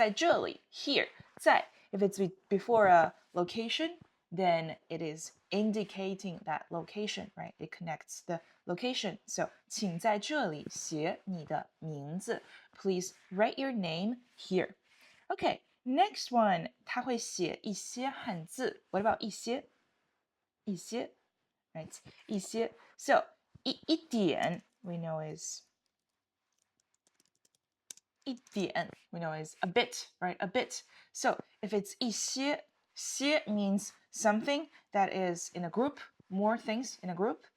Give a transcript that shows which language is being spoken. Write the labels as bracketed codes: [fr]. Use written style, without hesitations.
[zh] 在这里 [en] here 在 If it's before a location, then it is indicating that location, right? It connects the location. So, [zh] 请在这里写你的名字 [en] Please write your name here. Okay, next one. [zh] 他会写一些汉字 [en] What about 一些 right? 一些 So, 一点 we know is 一点 we know is a bit, right? A bit. So if it's 一些 means something that is in a group, more things in a group.